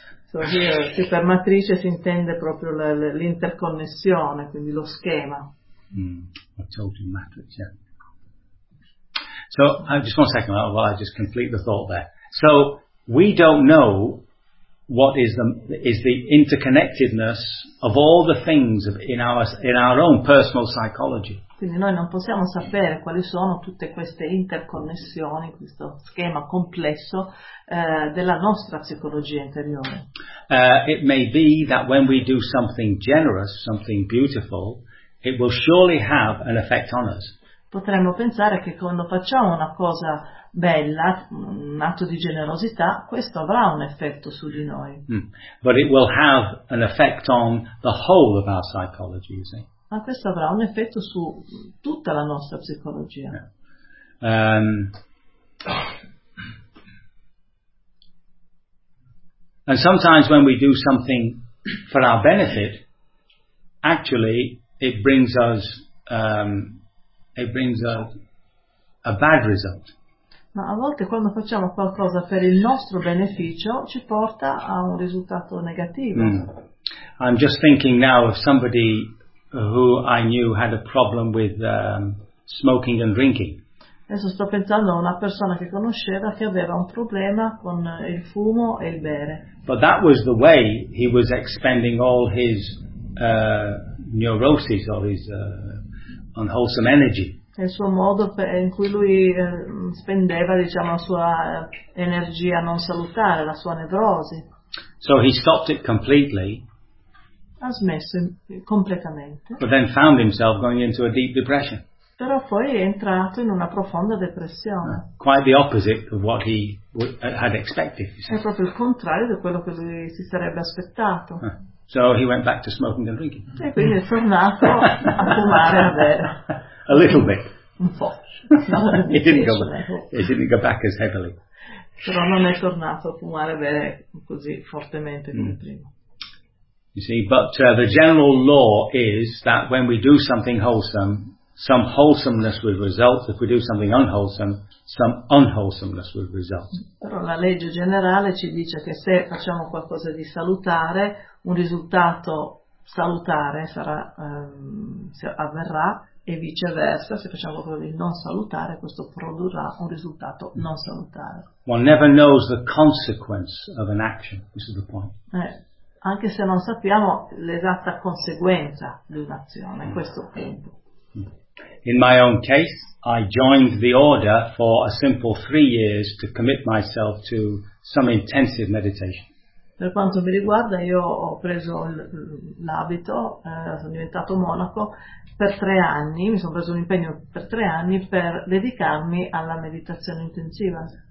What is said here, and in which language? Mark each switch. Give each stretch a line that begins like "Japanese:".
English: So here,
Italian: per matrice si intende proprio l'interconnessione, quindi lo schema.
English: I told you matrix, yeah. So, just one second, while I just complete the thought there. So, we don't know what is the interconnectedness of all the things in our own personal psychology.
Italian: Quindi noi non possiamo sapere quali sono tutte queste interconnessioni, questo schema complesso della nostra psicologia interiore.
English: It may be that when we do something generous, something beautiful, it will surely have an effect on us.
Italian: Potremmo pensare che quando facciamo una cosa bella, un atto di generosità, questo avrà un effetto su di noi.
English: But it will have an effect on the whole of our psychology, you see.
Italian: Ma questo avrà un effetto su tutta la nostra psicologia.
English: And sometimes when we do something for our benefit, actually it brings us a bad result.
Italian: Ma a volte quando facciamo qualcosa per il nostro beneficio ci porta a un risultato negativo.
English: I'm just thinking now of somebody who I knew had a problem with smoking and drinking.
Italian: Adesso sto pensando a una persona che conosceva che aveva un problema con il fumo e il bere.
English: But that was the way he was expending all his neuroses or his unwholesome energy.
Italian: È il suo modo in cui lui spendeva, diciamo, la sua energia non salutare, la sua nevrosi.
English: So he stopped it completely.
Italian: Ha smesso completamente.
English: But then found himself going into a deep depression.
Italian: Però poi è entrato in una profonda depressione.
English: Quite the opposite of what he had expected.
Italian: È proprio il contrario di quello che lui si sarebbe aspettato.
English: So he went back to smoking and drinking.
Italian: E quindi è tornato a fumare a bere.
English: A little bit.
Italian: Un po'.
English: He didn't go back as heavily.
Italian: Però non è tornato a fumare a bere così fortemente come prima.
English: You see, but the general law is that when we do something wholesome, some wholesomeness will result. If we do something unwholesome, some unwholesomeness will result.
Italian: Però la legge generale ci dice che se facciamo qualcosa di salutare, un risultato salutare avverrà, e viceversa, se facciamo qualcosa di non salutare, questo produrrà un risultato non salutare.
English: One never knows the consequence of an action. This is the point.
Italian: Anche se non sappiamo l'esatta conseguenza di un'azione, questo punto.
English: In my own case, I joined the order for a simple 3 years to commit myself to some intensive meditation.
Italian: Per quanto mi riguarda, io ho preso l'abito, sono diventato monaco per 3 anni, mi sono preso un impegno per 3 anni per dedicarmi alla meditazione intensiva.